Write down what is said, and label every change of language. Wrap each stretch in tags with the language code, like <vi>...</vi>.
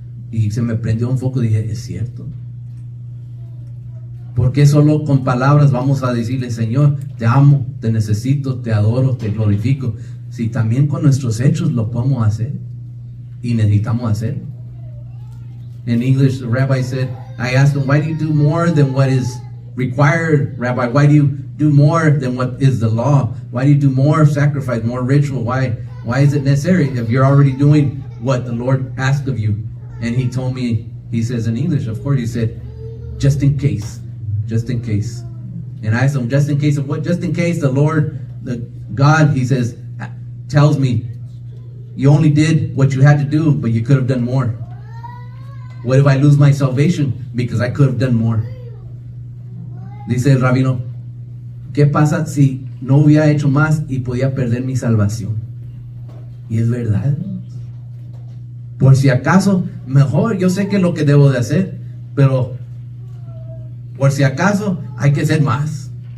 <es>Y se me prendió un foco y dije, es cierto. ¿Por qué solo con palabras vamos a decirle, Señor, te amo, te necesito, te adoro, te glorifico? Si también con nuestros hechos lo podemos hacer y necesitamos hacerlo.</es> <en>In English, the rabbi said, I asked him, why do you do more than what is required, Rabbi? Why do you do more than what is the law? Why do you do more sacrifice, more ritual? Why is it necessary if you're already doing what the Lord asked of you? And he told me, he says in English, of course, he said, just in case. Just in case. And I asked him, just in case of what? Just in case the Lord, the God, he says, tells me, you only did what you had to do, but you could have done more. What if I lose my salvation? Because I could have done more.</en> <es>Dice el rabino, ¿qué pasa si no hubiera hecho más y podía perder mi salvación? Y es verdad. Por si acaso, mejor, yo sé que es lo que debo de hacer, pero por si acaso hay que hacer más.</es>